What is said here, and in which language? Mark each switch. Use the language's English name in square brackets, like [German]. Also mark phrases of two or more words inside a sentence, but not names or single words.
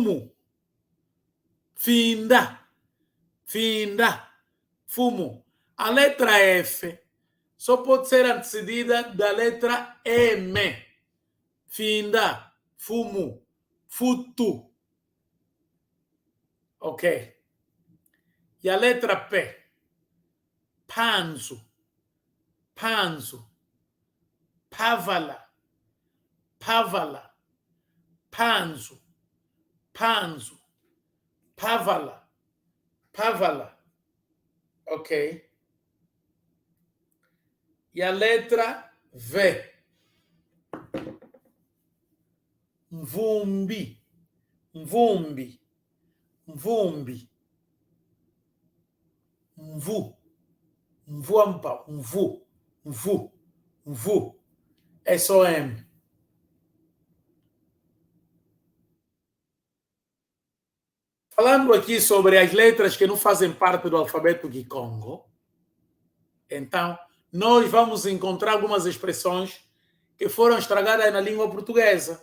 [Kongo] Fumo. finda, finda, fumo. [Portuguese] A letra F só pode ser antecedida da letra M. [Kongo] Finda, fumo, futu. [Portuguese] Ok. E a letra P? [Kongo] Panzo, panzo, pavala, pavala, panzo, panzo, pavala, pavala. [Portuguese] Ok. E a letra V? [Kongo] Mvumbi, mvumbi, mvumbi, mvu, mvuampa, mvu, mvu, mvu. [Portuguese] É só M. Falando aqui sobre as letras que não fazem parte do alfabeto Kikongo, então, nós vamos encontrar algumas expressões que foram estragadas na língua portuguesa.